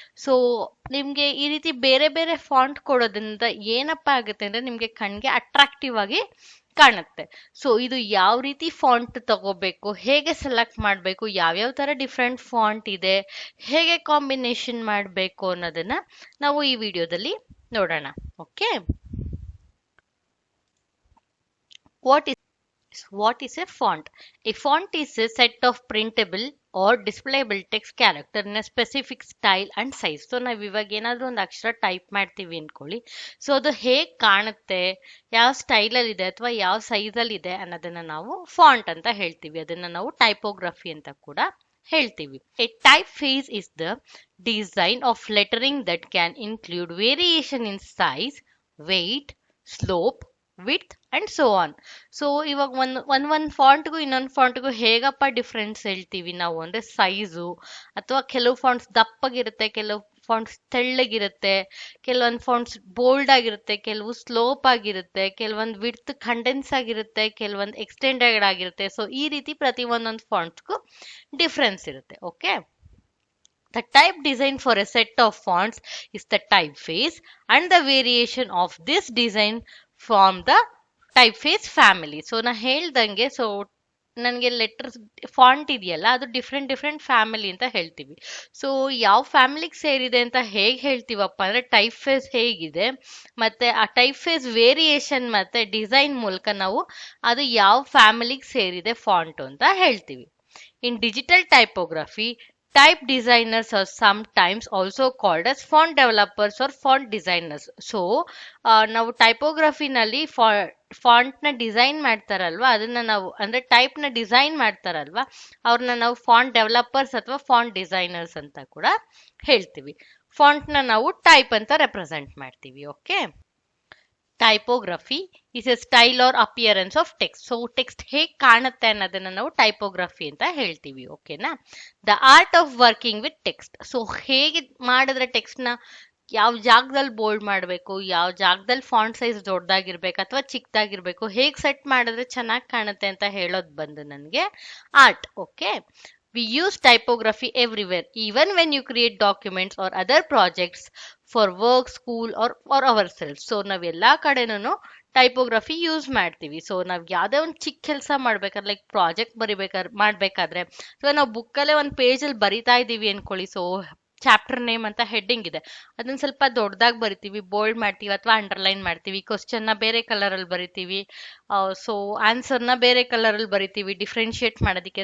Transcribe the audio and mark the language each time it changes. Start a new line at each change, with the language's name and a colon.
Kannada: So ನಿಮ್ಗೆ ಈ ರೀತಿ ಬೇರೆ ಬೇರೆ ಫಾಂಟ್ ಕೊಡೋದ್ರಿಂದ ಏನಪ್ಪಾ ಆಗುತ್ತೆ ಅಂದ್ರೆ, ನಿಮ್ಗೆ ಕಣ್ಗೆ ಅಟ್ರಾಕ್ಟಿವ್ ಆಗಿ ಕಾಣುತ್ತೆ. ಸೊ ಇದು ಯಾವ ರೀತಿ ಫಾಂಟ್ ತಗೋಬೇಕು, ಹೇಗೆ ಸೆಲೆಕ್ಟ್ ಮಾಡಬೇಕು, ಯಾವ್ಯಾವ ತರ ಡಿಫ್ರೆಂಟ್ ಫಾಂಟ್ ಇದೆ, ಹೇಗೆ ಕಾಂಬಿನೇಷನ್ ಮಾಡಬೇಕು ಅನ್ನೋದನ್ನ ನಾವು ಈ ವಿಡಿಯೋದಲ್ಲಿ ನೋಡೋಣ.
English: Okay, what is a font? A font is a set of printable or displayable text character in a specific style and size.
Kannada: So ನಾವ್ ಇವಾಗ ಏನಾದ್ರೂ ಒಂದು ಅಕ್ಷರ ಟೈಪ್ ಮಾಡ್ತೀವಿ ಅನ್ಕೊಳ್ಳಿ, ಸೊ ಅದು ಹೇಗ್ ಕಾಣುತ್ತೆ, ಯಾವ ಸ್ಟೈಲಲ್ಲಿ ಇದೆ ಅಥವಾ ಯಾವ ಸೈಜಲ್ಲಿ ಇದೆ ಅನ್ನೋದನ್ನ ನಾವು ಫಾಂಟ್ ಅಂತ ಹೇಳ್ತೀವಿ. ಅದನ್ನ ನಾವು ಟೈಪೋಗ್ರಫಿ ಅಂತ ಕೂಡ ಹೇಳ್ತೀವಿ.
English: A typeface is the design of lettering that can include variation in size, weight, slope, width and so on.
Kannada: So ಇವಾಗ ಒಂದ್ ಫಾಂಟ್ಗೂ ಇನ್ನೊಂದು ಫಾಂಟ್ಗೂ ಹೇಗಪ್ಪ ಡಿಫ್ರೆನ್ಸ್ ಹೇಳ್ತೀವಿ ನಾವು ಅಂದ್ರೆ, ಸೈಜು, ಅಥವಾ ಕೆಲವು ಫಾಂಟ್ಸ್ ದಪ್ಪಗಿರುತ್ತೆ, ಕೆಲವು ಫಾಂಟ್ಸ್ ತೆಳ್ಳಗಿರುತ್ತೆ, ಕೆಲವೊಂದು ಫಾಂಟ್ಸ್ ಬೋಲ್ಡ್ ಆಗಿರುತ್ತೆ, ಕೆಲವು ಸ್ಲೋಪ್ ಆಗಿರುತ್ತೆ, ಕೆಲವೊಂದು ವಿಡ್ತ್ ಕಂಡೆನ್ಸ್ ಆಗಿರುತ್ತೆ, ಕೆಲವೊಂದು ಎಕ್ಸ್ಟೆಂಡೆಡ್ ಆಗಿರುತ್ತೆ. ಸೊ ಈ ರೀತಿ ಪ್ರತಿ ಒಂದೊಂದು ಫಾಂಟ್ಸ್ಗೂ ಡಿಫ್ರೆನ್ಸ್ ಇರುತ್ತೆ.
English: Okay, the type design for a set of fonts is the typeface, and the variation of this design from the typeface family.
Kannada: So ನಾ ಹೇಳ್ದಂಗೆ, ಸೊ ನನಗೆ ಲೆಟರ್ಸ್ ಫಾಂಟ್ ಇದೆಯಲ್ಲ, ಅದು ಡಿಫ್ರೆಂಟ್ ಡಿಫ್ರೆಂಟ್ ಫ್ಯಾಮಿಲಿ ಅಂತ ಹೇಳ್ತೀವಿ. ಸೊ ಯಾವ ಫ್ಯಾಮಿಲಿಗೆ ಸೇರಿದೆ ಅಂತ ಹೇಗೆ ಹೇಳ್ತೀವಪ್ಪ ಅಂದ್ರೆ, ಟೈಪ್ ಫೇಸ್ ಹೇಗಿದೆ ಮತ್ತೆ ಆ ಟೈಪ್ ಫೇಸ್ ವೇರಿಯೇಷನ್ ಮತ್ತೆ ಡಿಸೈನ್ ಮೂಲಕ ನಾವು ಅದು ಯಾವ ಫ್ಯಾಮಿಲಿಗೆ ಸೇರಿದೆ ಫಾಂಟ್ ಅಂತ ಹೇಳ್ತೀವಿ.
English: In digital typography, type designers are sometimes also called as font developers or font designers.
Kannada: So ನಾವು ಟೈಪೋಗ್ರಫಿನಲ್ಲಿ ಫಾಂಟ್ ನ ಡಿಸೈನ್ ಮಾಡ್ತಾರಲ್ವಾ, ಅದನ್ನ ನಾವು ಅಂದ್ರೆ ಟೈಪ್ ನ ಡಿಸೈನ್ ಮಾಡ್ತಾರಲ್ವಾ, ಅವ್ರನ್ನ ನಾವು ಫಾಂಟ್ ಡೆವಲಪರ್ಸ್ ಅಥವಾ ಫಾಂಟ್ ಡಿಸೈನರ್ಸ್ ಅಂತ ಕೂಡ ಹೇಳ್ತೀವಿ. ಫಾಂಟ್ ನ ನಾವು ಟೈಪ್ ಅಂತ ರೆಪ್ರೆಸೆಂಟ್ ಮಾಡ್ತೀವಿ.
English: Okay, typography is a style or appearance of text.
Kannada: So text ಹೇಗೆ ಕಾಣುತ್ತೆ ಅನ್ನೋದನ್ನ ನಾವು ಟೈಪೋಗ್ರಫಿ ಅಂತ ಹೇಳ್ತೀವಿ. ಓಕೆನಾ,
English: The art of working with text.
Kannada: So ಹೇಗೆ ಮಾಡಿದ್ರೆ ಟೆಕ್ಸ್ಟ್ ನ ಯಾವ ಜಾಗದಲ್ಲಿ ಬೋಲ್ಡ್ ಮಾಡಬೇಕು, ಯಾವ ಜಾಗದಲ್ಲಿ ಫಾಂಟ್ ಸೈಜ್ ದೊಡ್ಡದಾಗಿರ್ಬೇಕು ಅಥವಾ ಚಿಕ್ಕದಾಗಿರ್ಬೇಕು, ಹೇಗೆ ಸೆಟ್ ಮಾಡಿದ್ರೆ ಚೆನ್ನಾಗಿ ಕಾಣುತ್ತೆ ಅಂತ ಹೇಳೋದು ಬಂದು ನನಗೆ art.
English: Okay, we use typography everywhere, even when you create documents or other projects for work, school or ourselves.
Kannada: So ನಾವೆಲ್ಲಾ ಕಡೆನೂ ಟೈಪೋಗ್ರಫಿ ಯೂಸ್ ಮಾಡ್ತೀವಿ. ಸೊ ನಾವ್ ಯಾವ್ದೇ ಒಂದು ಚಿಕ್ಕ ಕೆಲಸ ಮಾಡ್ಬೇಕಾದ್ರೆ, ಲೈಕ್ ಪ್ರಾಜೆಕ್ಟ್ ಮಾಡ್ಬೇಕಾದ್ರೆ, ಅಥವಾ ನಾವು ಬುಕ್ಕಲ್ಲೇ ಒಂದು ಪೇಜಲ್ಲಿ ಬರಿತಾ ಇದೀವಿ ಅನ್ಕೊಳ್ಳಿ. ಸೊ ಚಾಪ್ಟರ್ ನೇಮ್ ಅಂತ ಹೆಡ್ಡಿಂಗ್ ಇದೆ, ಅದನ್ನ ಸ್ವಲ್ಪ ದೊಡ್ಡದಾಗಿ ಬರಿತೀವಿ, ಬೋಲ್ಡ್ ಮಾಡ್ತೀವಿ ಅಥವಾ ಅಂಡರ್ಲೈನ್ ಮಾಡ್ತೀವಿ, ಕ್ವಶನ್ ನ ಬೇರೆ ಕಲರ್ ಅಲ್ಲಿ ಬರಿತೀವಿ, ಸೊ ಆನ್ಸರ್ ನ ಬೇರೆ ಕಲರ್ ಅಲ್ಲಿ ಬರಿತೀವಿ ಡಿಫ್ರೆನ್ಶಿಯೇಟ್ ಮಾಡೋದಕ್ಕೆ.